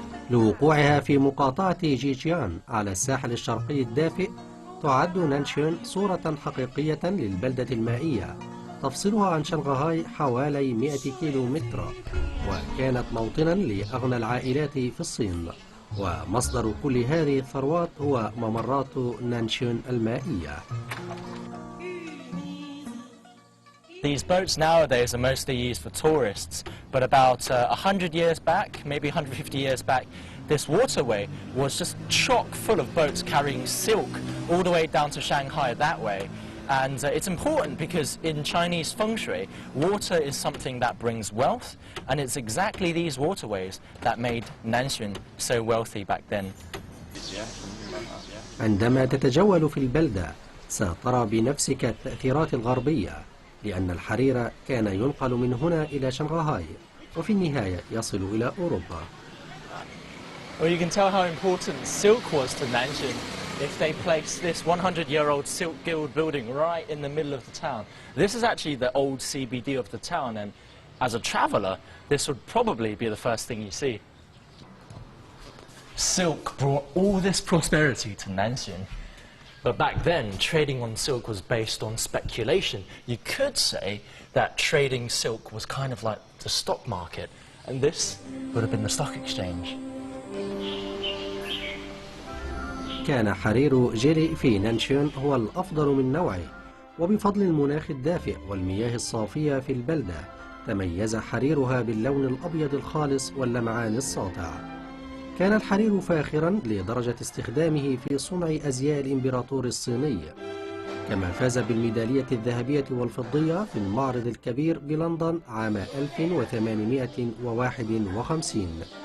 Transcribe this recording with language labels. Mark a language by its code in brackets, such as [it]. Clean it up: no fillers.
[ar] لوقوعها في مقاطعة جيجيان على الساحل الشرقي الدافئ، تعد نانشون صورة حقيقية للبلدة المائية تفصلها عن شنغهاي حوالي 100 كيلو متر، وكانت موطنا لأغنى العائلات في الصين، ومصدر كل هذه الثروات هو ممرات نانشون المائية. [en] These boats nowadays are mostly used for tourists, but about 100 years back, maybe 150 years back, this waterway was just chock full of boats carrying silk all the way down to Shanghai that way. And it's important because in Chinese feng shui, water is something that brings wealth, and it's exactly these waterways that made Nanxun so wealthy back then. [ar] عندما تتجول في البلدة سترى بنفسك التأثيرات الغربية، لأن الحرير كان ينقل من هنا إلى شنغهاي وفي النهاية يصل إلى أوروبا. [en] Well, you can tell how important silk was to Nanxun if they placed this 100-year-old silk guild building right in the middle of the town. This is actually the old CBD of the town, and as a traveller, this would probably be the first thing you see. Silk brought all this prosperity to Nanxun. But back then, trading on silk was based on speculation. You could say that trading silk was kind of like the stock market, and this would have been the stock exchange. [ar] كان حرير جيري في نانشون هو الأفضل من نوعه، وبفضل المناخ الدافئ والمياه الصافية في البلدة تميز حريرها باللون الأبيض الخالص واللمعان الساطع. كان الحرير فاخرا لدرجة استخدامه في صنع أزياء الإمبراطور الصيني، كما فاز بالميدالية الذهبية والفضية في المعرض الكبير بلندن عام 1851.